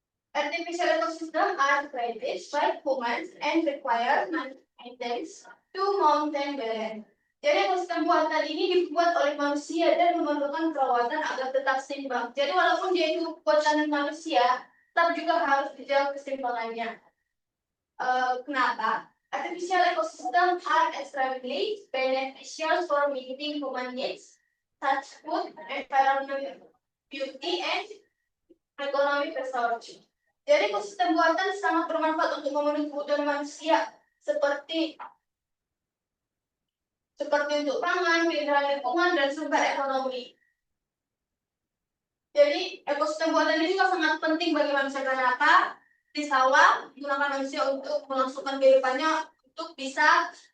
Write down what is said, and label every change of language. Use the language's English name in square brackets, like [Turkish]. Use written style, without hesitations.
[English] Artificial ecosystem are created by humans and require maintenance to maintain balance. [Indonesian] Jadi ekosistem buatan ini dibuat oleh manusia dan memerlukan perawatan agar tetap seimbang. Jadi walaupun dia itu buatan manusia, tetap juga harus dijaga keseimbangannya. Kenapa? [English] Artificial ecosystem are extremely beneficial for meeting human needs, such food, environmental beauty, and economic resources. [Indonesian] Jadi ekosistem buatan sangat bermanfaat untuk memenuhi kebutuhan manusia seperti untuk pangan, keindahan lingkungan, dan sumber ekonomi. Jadi ekosistem buatan ini juga sangat penting bagi manusia Granata di sawah, digunakan manusia untuk melangsungkan kehidupannya untuk bisa.